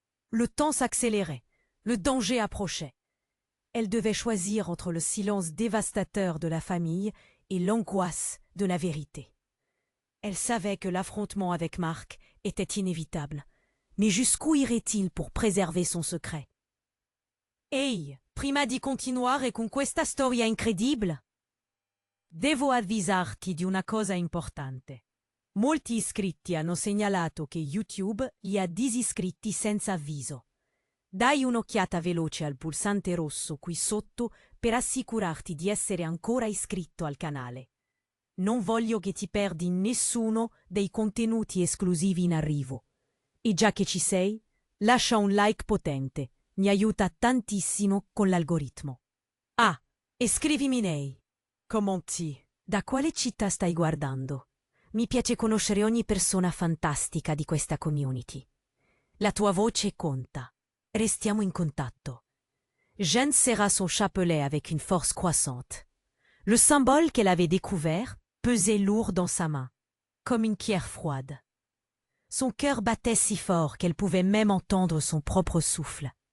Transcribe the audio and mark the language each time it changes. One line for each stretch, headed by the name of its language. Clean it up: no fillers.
French: Le temps s'accélérait, le danger approchait. Elle devait choisir entre le silence dévastateur de la famille et l'angoisse de la vérité. Elle savait que l'affrontement avec Marc était inévitable, mais jusqu'où irait-il pour préserver son secret?
Italian: Ehi, prima di continuare con questa storia incredibile, devo avvisarti di una cosa importante. Molti iscritti hanno segnalato che YouTube li ha disiscritti senza avviso. Dai un'occhiata veloce al pulsante rosso qui sotto per assicurarti di essere ancora iscritto al canale. Non voglio che ti perdi nessuno dei contenuti esclusivi in arrivo. E già che ci sei, lascia un like potente. Mi aiuta tantissimo con l'algoritmo. Ah, e scrivimi nei commenti. Da quale città stai guardando? Mi piace conoscere ogni persona fantastica di questa community. La tua voce conta. Restiamo in contatto.
French: Jeanne serra son chapelet avec une force croissante. Le symbole qu'elle avait découvert pesait lourd dans sa main, comme une pierre froide. Son cœur battait si fort qu'elle pouvait même entendre son propre souffle.